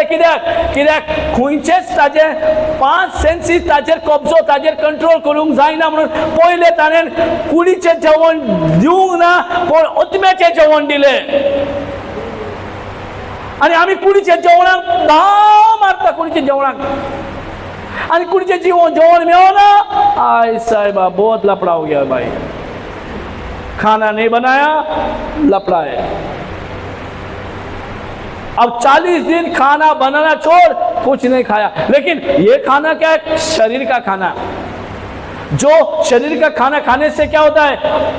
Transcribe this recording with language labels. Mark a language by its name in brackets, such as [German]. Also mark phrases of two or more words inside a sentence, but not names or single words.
[Konkani] कित्याक खंयचेच ताजे 5 सेन्सीस ताजेर कब्जो, ताजेर कंट्रोल करूंक जायना म्हणून पयले ताणें कुडीचें जेवण दिवंक ना, पण आत्म्याचें जेवण दिलें। आनी आमी कुडीच्या जेवणाक धा मारता, कुडीच्या जेवणाक, आनी कुडीचें जेवण मेळना। [Hindi] आय साहिबा, बहुत लफड़ा हो गया भाई, खाना नहीं बनाया, लफड़ा है। अब 40 दिन खाना बनाना छोड़, कुछ नहीं खाया। लेकिन ये खाना क्या है? शरीर का खाना। जो शरीर का खाना खाने से क्या होता है?